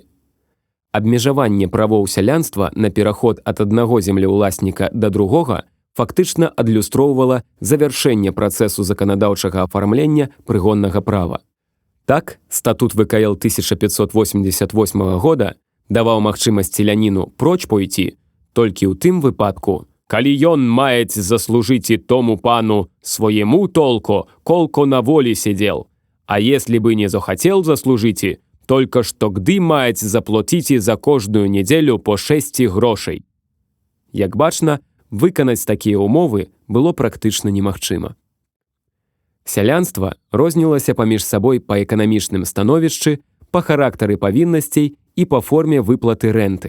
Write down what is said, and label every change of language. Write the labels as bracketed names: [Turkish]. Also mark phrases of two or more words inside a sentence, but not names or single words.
[Belarusian] Абмежаванне правоў сялянства на пераход ад аднаго землеўласніка да другога фактычна адлюстроўвала завяршэнне працэсу заканадаўчага афармлення прыгоннага права. Так, статут ВКЛ 1588 года даваў магчымасць селяніну проч пойти толькі ў тым выпадку, калі ён маець заслужыць і тому пану своему толку, колко на волі сидел, а если бы не захотел заслужить, только што гды маець заплаціць за кожную нядзелю по 6 грошай. Як бачна, выканаць такія ўмовы было практычна немагчыма. Сялянства рознілася паміж сабой па эканамічным становішчы, па характары павіннасцей і па форме выплаты рэнты.